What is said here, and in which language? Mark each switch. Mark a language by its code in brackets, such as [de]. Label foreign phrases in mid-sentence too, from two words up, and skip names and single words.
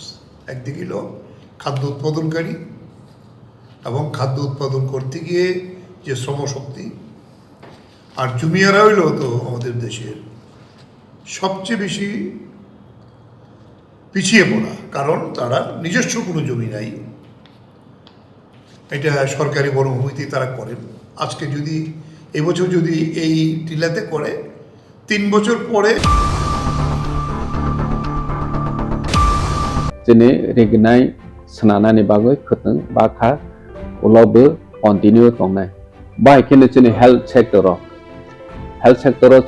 [bn] একদিকে হলো খাদ্য উৎপাদনকারী এবং খাদ্য উৎপাদন করতে গিয়ে যে শ্রমশক্তি, আর জমিয়ারা হইল তো আমাদের দেশের সবচেয়ে বেশি পিছিয়ে পড়া, কারণ তারা নিজস্ব কোনো জমি নাই, এটা সরকারি বনভূমিতে তারা করেন। আজকে যদি এবছর যদি এই টিলাতে করে, 3 বছর পরে [trp] Jadi regnai senana ni bagai keteng bakha ulobe continue tongnai. Baik kini [en] health sector